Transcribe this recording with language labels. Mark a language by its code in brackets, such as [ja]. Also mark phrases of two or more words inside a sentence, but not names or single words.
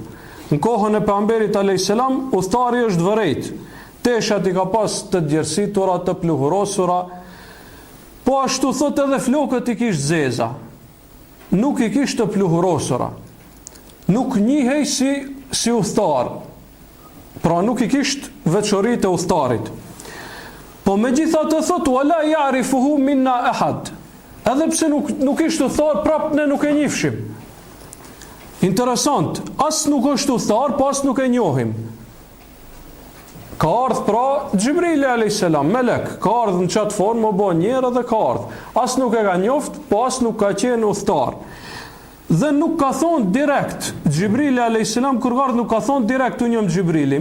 [sq] Në kohën e pejgamberit [ar] عليه السلام, [sq] udhtari është vërejt, teshat i ka pas të djersitura, të pluhurosura, po ashtu thot edhe flokët i kishte zeza, nuk i kishte të pluhurosura, nuk njihej si udhtar, pra nuk i kishte veçoritë e udhtarit. Po megjithatë thot: [ar] ولا يعرفه منا أحد, [sq] edhe pse nuk ishte udhtar, prap ne nuk e njihshim. Interesant, as nuk është udhtar, po as nuk e njohim. Ka ardhur pra Xhibrili [ar] عليه السلام, [sq] melek, ka ardhur në çat formë, bë njerë dhe ka ardhur. As nuk e ka njoft, po as nuk ka qenë udhtar. Dhe nuk ka thonë direkt, Xhibrili [ar] عليه السلام [sq] kur ka ardhur nuk ka thonë direkt u njoh Xhibrili.